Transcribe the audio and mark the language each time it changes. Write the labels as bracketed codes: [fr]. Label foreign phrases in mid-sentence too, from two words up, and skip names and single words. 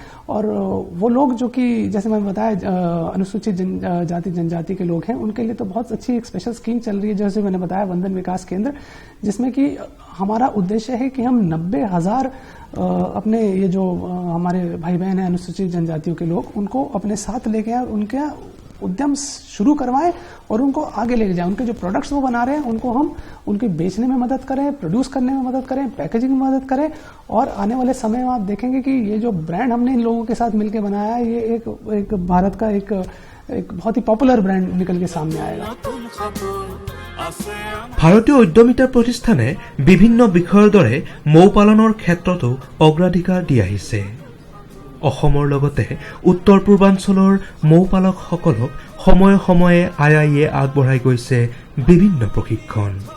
[hi] और वो लोग जो कि जैसे मैंने बताया अनुसूचित जाति जनजाति के लोग हैं, उनके लिए तो बहुत अच्छी एक स्पेशल स्कीम चल रही है, जैसे मैंने बताया वंदन विकास केंद्र, जिसमें कि हमारा उद्देश्य है कि हम 90,000 अपने ये जो हमारे भाई बहन हैं अनुसूचित जनजातियों के लोग, उनको अपने साथ लेके आए, उनके उद्यम शुरू करवाएं और उनको आगे लेके जाएं। उनके जो प्रोडक्ट्स वो बना रहे हैं उनको हम उनके बेचने में मदद करें, प्रोड्यूस करने में मदद करें, पैकेजिंग में मदद करें। और आने वाले समय में आप देखेंगे कि ये जो ब्रांड हमने इन लोगों के साथ मिलकर बनाया है, ये एक भारत का एक बहुत ही पॉपुलर ब्रांड निकल के सामने आएगा। [as] ভাৰতীয় উদ্যমিতা প্ৰতিষ্ঠানে বিভিন্ন বিষয়ৰ দৰে মৌ পালনৰ ক্ষেত্ৰতো অগ্ৰাধিকাৰ দি আহিছে। অসমৰ লগতে উত্তৰ পূৰ্বাঞ্চলৰ মৌপালকসকলক সময়ে সময়ে IIIয়ে আগবঢ়াই গৈছে বিভিন্ন প্ৰশিক্ষণ।